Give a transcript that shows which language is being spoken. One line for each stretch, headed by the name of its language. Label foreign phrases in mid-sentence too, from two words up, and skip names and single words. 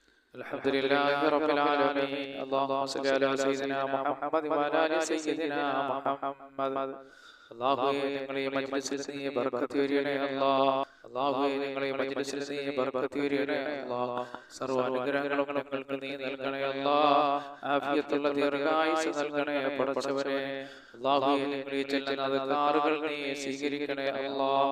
Arabic: الحمد لله رب العالمين. اللهم صل على سيدنا محمد وعلى آل سيدنا محمد.
Malayalam: അല്ലാഹുവേ, ഞങ്ങളെ മജ്‌ലിസിൽ നീ ബർക്കത്ത് ചൊരിയണേ അല്ലാഹ്. അല്ലാഹുവേ, ഞങ്ങളെ മജ്‌ലിസിൽ നീ ബർക്കത്ത് ചൊരിയണേ അല്ലാഹ്. സർവ്വ അനുഗ്രഹങ്ങളും ഞങ്ങൾക്ക് നീ നൽകണേ അല്ലാഹ്. ആഫിയത്തുള്ള ദീർഘായുസ്സ് നൽകണേ പടച്ചവനെ. അല്ലാഹുവേ, ഞങ്ങൾ ഈ ചെല്ലുന്ന അദ്കാറുകൾ നീ സ്വീകരിക്കണേ അല്ലാഹ്.